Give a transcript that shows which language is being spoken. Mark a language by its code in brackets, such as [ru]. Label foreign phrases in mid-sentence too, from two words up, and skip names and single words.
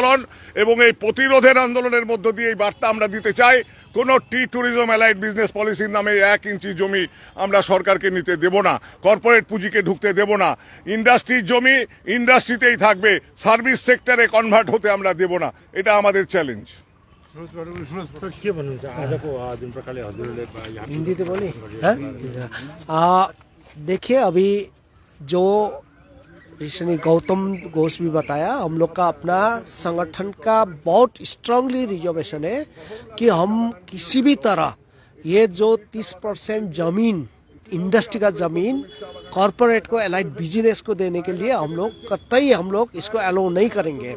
[bn] এবং এই প্রতিরোধের আন্দোলনের মধ্য দিয়ে এই বার্তা আমরা দিতে চাই, কোনো [en] tourism allied business policy [bn] নামে 1 ইঞ্চি জমি আমরা সরকারকে নিতে দেব না, কর্পোরেট পুঁজিকে ঢুকতে দেব না। ইন্ডাস্ট্রির জমি ইন্ডাস্ট্রিতেই থাকবে, [en] service sector [bn] কনভার্ট হতে আমরা দেব না। এটা আমাদের চ্যালেঞ্ज। [ne] सर के भन्नुहुन्छ आजको जुन प्रकारले हजुरले यहाँ [hi] हिंदी तो बोली देखिए अभी जो ऋषि गौतम घोष भी बताया, हम लोग का अपना संगठन का बहुत [en] strongly reservation [hi] है कि हम किसी भी तरह ये जो 30% जमीन इंडस्ट्री का जमीन कॉरपोरेट को [en] allied business [hi] को देने के लिए हम लोग कतई हम लोग इसको अलाउ नहीं करेंगे।